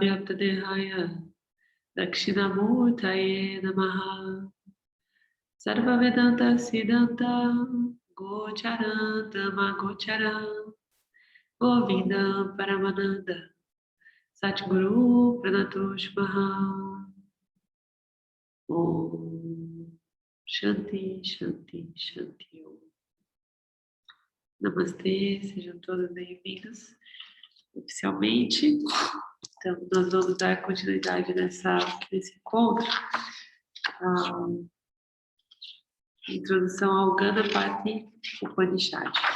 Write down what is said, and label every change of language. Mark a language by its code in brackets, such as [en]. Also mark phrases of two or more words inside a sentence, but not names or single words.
[sa] Vyaptadehaya Dakshinamurtaye Namaha Sarva Vedanta Siddhanta Gocharanta Magocharam Govinda Paramananda Satguru Pranatosh Maha Om Shanti, Shanti, Shanti Om. [pt] Namastê, sejam todos bem-vindos oficialmente. Então, nós vamos dar continuidade nesse encontro. Introdução ao Ganapati Upanishad.